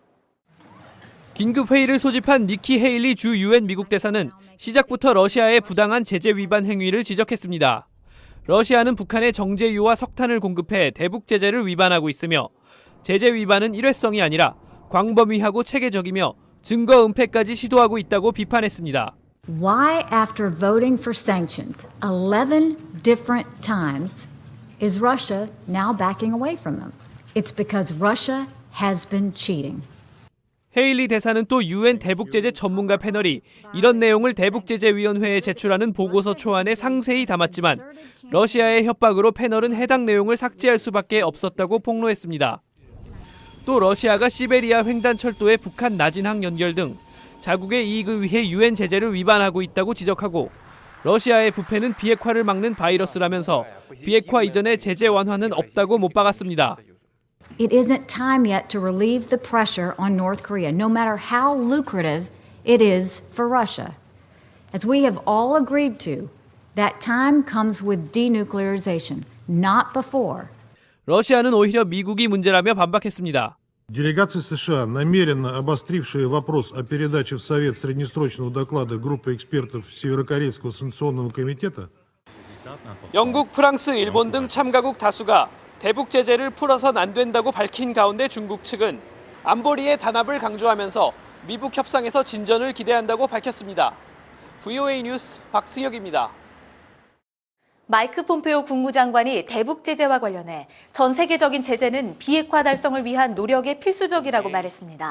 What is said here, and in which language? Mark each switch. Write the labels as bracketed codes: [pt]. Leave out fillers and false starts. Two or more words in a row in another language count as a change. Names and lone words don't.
[ko] 긴급 회의를 소집한 니키 헤일리 주 유엔 미국 대사는 시작부터 러시아의 부당한 제재 위반 행위를 지적했습니다. 러시아는 북한에 정제유와 석탄을 공급해 대북 제재를 위반하고 있으며 제재 위반은 일회성이 아니라 광범위하고 체계적이며 증거 은폐까지 시도하고 있다고 비판했습니다. [en] Why, after voting for sanctions 11 different times, is Russia now backing away from them? It's because Russia has been cheating. [ko] 헤일리 대사는 또 유엔 대북제재 전문가 패널이 이런 내용을 대북제재위원회에 제출하는 보고서 초안에 상세히 담았지만 러시아의 협박으로 패널은 해당 내용을 삭제할 수밖에 없었다고 폭로했습니다. 또 러시아가 시베리아 횡단 철도의 북한 나진항 연결 등 자국의 이익을 위해 유엔 제재를 위반하고 있다고 지적하고 러시아의 부패는 비핵화를 막는 바이러스라면서 비핵화 이전의 제재 완화는 없다고 못 박았습니다. [en] It isn't time yet to relieve the pressure on North Korea, no matter how lucrative it is for Russia. As we have all agreed to, that time comes with denuclearization, not before. [ko] 러시아는 오히려 미국이 문제라며 반박했습니다. [ru] Делегация США, намеренно обострившая вопрос о передаче в Совет среднесрочного доклада группы экспертов Северокорейского санкционного комитета. [ko] 영국, 프랑스, 일본 등 참가국 다수가 대북 제재를 풀어선 안 된다고 밝힌 가운데 중국 측은 안보리의 단합을 강조하면서 미북 협상에서 진전을 기대한다고 밝혔습니다. VOA 뉴스 박승혁입니다. 마이크 폼페오 국무장관이 대북 제재와 관련해 전 세계적인 제재는 비핵화 달성을 위한 노력에 필수적이라고 말했습니다.